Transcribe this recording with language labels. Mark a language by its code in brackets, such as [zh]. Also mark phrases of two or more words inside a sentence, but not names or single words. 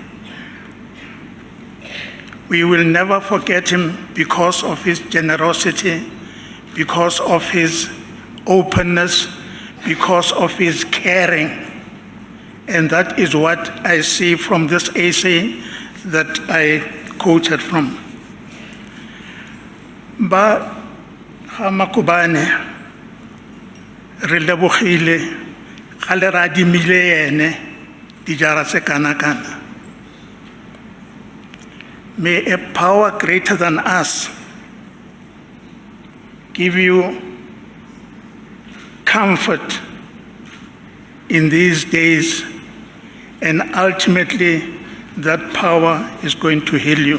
[en] We will never forget him because of his generosity, because of his openness, because of his caring. And that is what I see from this essay that I quoted from. [tn] But Magubane re lebogile ga le radimile ene dijara tse kana-kana. [en] May a power greater than us give you comfort in these days, and ultimately that power is going to heal you.